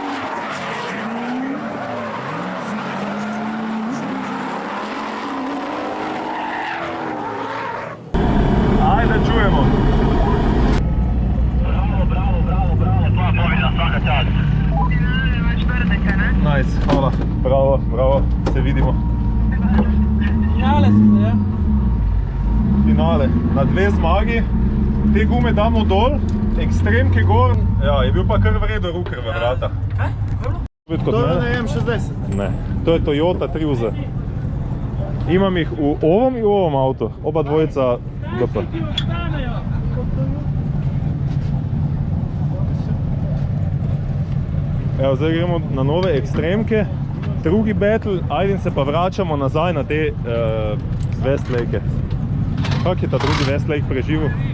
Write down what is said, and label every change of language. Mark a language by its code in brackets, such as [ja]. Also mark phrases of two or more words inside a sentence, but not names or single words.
[hr] Ajde, čujemo. Bravo, tvoja pobjeda, svaka čast. Nice, hvala. Bravo, se vidimo. [sl] Finale smo se, ja? Finale, na 2 zmagi. Te gume damo dol, ekstremke gor. Ja, je bil pa kar v redu ruker v vrata. Kaj? To je na M60? Ne, to je Toyota 3UZ. [hr] Imam ih u ovom i u ovom autu, oba dvojica GP. [sl] Evo, zdaj gremo na nove ekstremke, drugi battle, ajde se pa vračamo nazaj na te Westlake. Kak je ta drugi Westlake preživel?